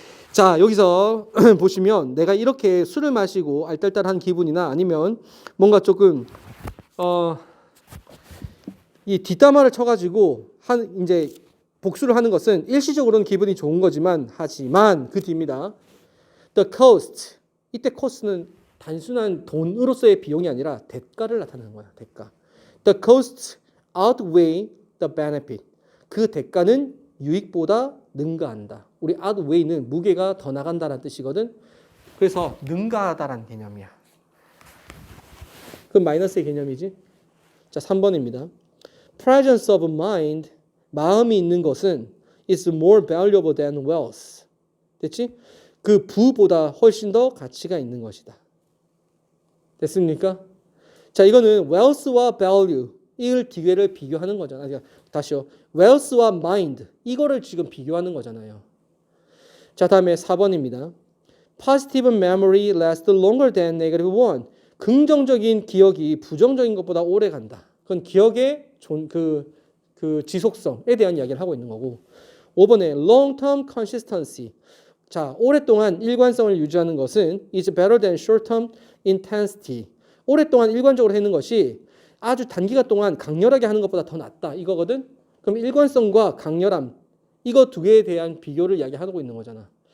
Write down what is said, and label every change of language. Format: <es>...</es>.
<ko>자, 여기서 보시면 내가 이렇게 술을 마시고 알딸딸한 기분이나 아니면 뭔가 조금 이 뒷담화를 쳐가지고 이제 복수를 하는 것은 일시적으로는 기분이 좋은 거지만 하지만 그 뒤입니다.</ko> <en>The cost.</en> <ko>이때 cost는 단순한 돈으로서의 비용이 아니라 대가를 나타내는 거야. 대가.</ko> <en>The costs outweigh the benefit.</en> <ko>그 대가는 유익보다 능가한다. 우리 outweigh는 무게가 더 나간다는 뜻이거든. 그래서 능가하다라는 개념이야. 그건 마이너스의 개념이지. 자, 3번입니다.</ko> <en>Presence of mind.</en> <ko>마음이 있는 것은</ko> <en>is more valuable than wealth.</en> <ko>됐지? 그 부보다 훨씬 더 가치가 있는 것이다. 됐습니까? 자, 이거는 wealth와 value 이걸 기회를 비교하는 거잖아요. 다시요. wealth와 mind 이거를 지금 비교하는 거잖아요. 자, 다음에 4번입니다.</ko> <en>Positive memory lasts longer than negative one.</en> <ko>긍정적인 기억이 부정적인 것보다 오래 간다. 그건 기억의 그 지속성에 대한 이야기를 하고 있는 거고.</ko> <en>5번에 long-term consistency.</en> <ko>자, 오랫동안 일관성을 유지하는 것은</ko> <en>is better than short-term intensity.</en> <ko>오랫동안 일관적으로 하는 것이 아주 단기간 동안 강렬하게 하는 것보다 더 낫다. 이거거든. 그럼 일관성과 강렬함 이거 두 개에 대한 비교를 이야기하고 있는 거잖아.</ko>